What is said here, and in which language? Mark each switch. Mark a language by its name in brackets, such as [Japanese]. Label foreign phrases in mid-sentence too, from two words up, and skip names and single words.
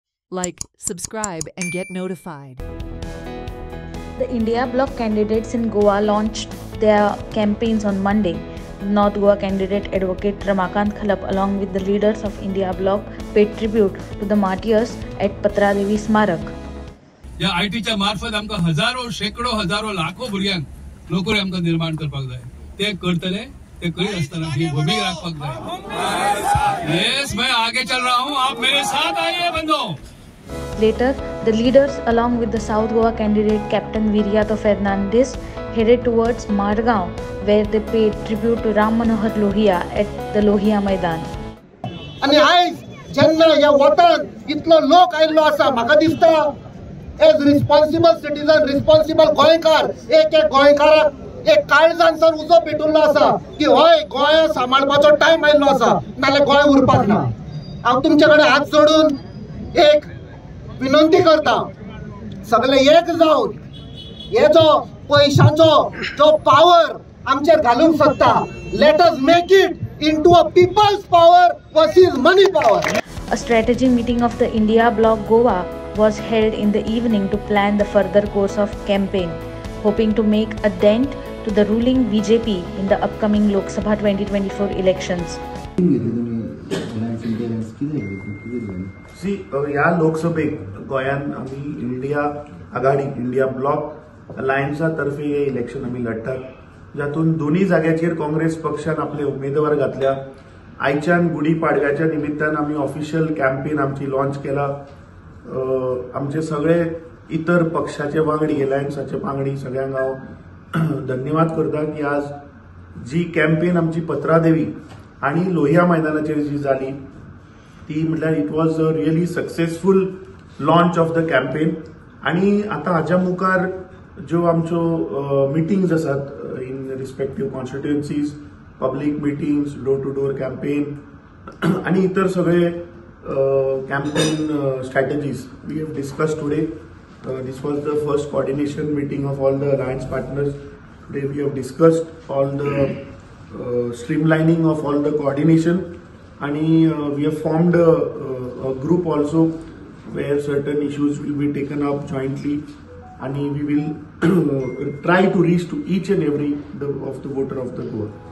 [English] Like, subscribe, and get notified. The India Bloc candidates in Goa launched their campaigns on Monday. North Goa candidate Advocate Ramakant Khalap, along with the leaders of India Bloc, paid tribute to the martyrs at Patra Devi Smarak. [Konkani] या आयटीच्या मार्फत आमकां हजारो शेकडो हजारो लाखो भुरग्यांक नोकरी आमकां निर्माण करपाक जाय. ते करतले, ते करीत आसतना ही भूमिका राखपाक जाय. [Hindi] यस, मैं आगे चल रहा हूं, आप मेरे साथ आइए बंधो. [English] Later, the leaders, along with the South Goa candidate Captain Viriato Fernandes, headed towards Margaon, where they paid tribute to Ram Manohar Lohia at the Lohia Maidan. [Konkani] आणि आज जेन्ना या वोटान इतलो लोक आयल्लो आसा, म्हाका दिसता [English] as responsible citizen, [Konkani] रिस्पॉन्सिबल गोंयकार, एक गोंयकाराक एक काळजांसर उजो पेटुल्लो आसा की हय गोंय सांबाळपाचो टायम आयल्लो आसा, नाल्यार गोंय उरपाक ना. हांव तुमचे कडेन हात जोडून एक विनंती करता, सगळे एक जावन हे जो पैशाचो जो पावर आमचेर घालूंक सोदता, [English] let us make it into a people's power versus money power. A strategy meeting of the India Bloc Goa was held in the evening to plan the further course of campaign, hoping to make a dent to the ruling BJP in the upcoming Lok Sabha 2024 elections. [Konkani] या लोकसभेक गोंयान आमी इंडिया आघाडी, इंडिया ब्लॉक अलायन्सा तर्फे हे इलेक्शन आमी लढतात, जातून दोन्ही जाग्याचेर काँग्रेस पक्षान आपले उमेदवार घातल्या. आयच्यान गुढी पाडव्याच्या निमित्तान आमी [English] official campaign [Konkani] आमची लॉन्च केला. आमचे सगळे इतर पक्षाचे वांगडी, अलायन्साचे वांगडी सगळ्यांक हांव धन्यवाद करता की आज जी कॅम्पेन आमची पत्रादेवी आणि लोहिया मैदानाचेर जी जाली ती म्हटल्यार [English] it was a really successful launch of the campaign. [Konkani] आणि आता हाच्या मुखार ज्यो आमच्यो मिटिंग्स आसात [English] in respective constituencies, public meetings, door to door campaign [Konkani] आणि इतर सगळे [English] campaign strategies we have discussed today. This was the first coordination meeting of all the alliance partners. Today we have discussed all the streamlining of all the coordination, and we have formed a group also where certain issues will be taken up jointly, and we will try to reach to each and every of the voter of the Goa.